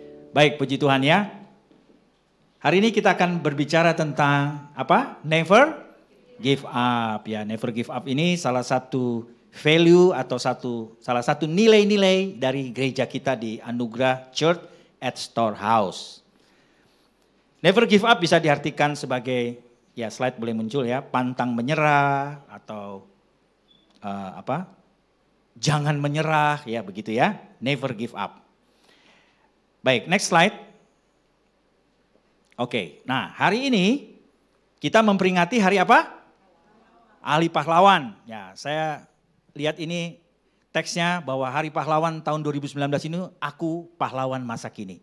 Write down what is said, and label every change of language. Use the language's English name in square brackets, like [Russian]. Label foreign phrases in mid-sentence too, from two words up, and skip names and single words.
[Indonesian] Baik, puji Tuhan ya. Hari ini kita akan berbicara tentang apa? [English] Never give up [Indonesian] ya. [English] Never give up [Indonesian] ini salah satu value atau salah satu nilai-nilai dari gereja kita di Anugerah Church at Storehouse. [English] Never give up [Indonesian] bisa diartikan sebagai, ya slide boleh muncul ya, pantang menyerah atau jangan menyerah ya begitu ya. [English] Never give up. [Indonesian] Baik, [English] next slide. [Indonesian] Oke, nah hari ini kita memperingati hari apa? Hari Pahlawan. Ya, saya lihat ini teksnya bahwa Hari Pahlawan tahun 2019 ini aku pahlawan masa kini.